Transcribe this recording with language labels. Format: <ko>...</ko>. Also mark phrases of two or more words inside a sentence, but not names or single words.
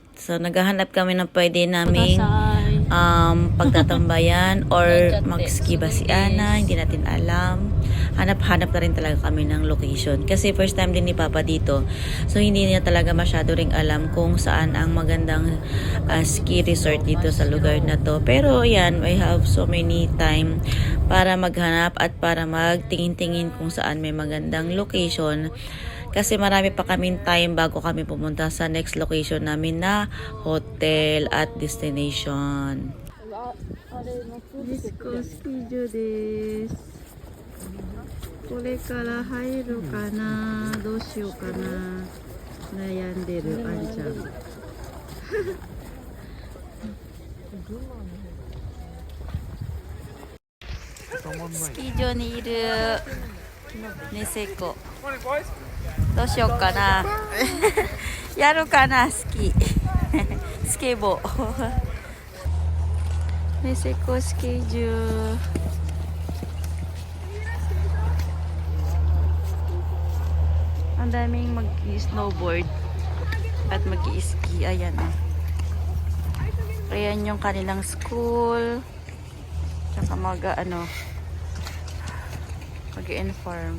<tl>So naghahanap kami ng pwede naming pagtatambayan or mag-ski ba si Ana, hindi natin alam. Hanap-hanap na rin talaga kami ng location. Kasi first time din ni Papa dito. So hindi niya talaga masyado ring alam kung saan ang magandang ski resort dito sa lugar na to. Pero ayan,</tl> <en>I have so many time</en> <tl>para maghanap at para magtingin-tingin kung saan may magandang location. Kasi marami pa kaming time bago kami pumunta sa</tl> <en>next location</en> <tl>namin na hotel at destination.</tl> <ja>ニセコスキー場です. これから入るかな、どうしようかな、悩んでるあんちゃん。スキー場にいるニセコ。どうしようかな。やるかな、スキー。スケボー。ニセコスキー場。</ja> <tl>Ang daming mag-snowboard at mag-ski. Ayan. Ayan yung kanilang school. Tsaka mag-inform.</tl>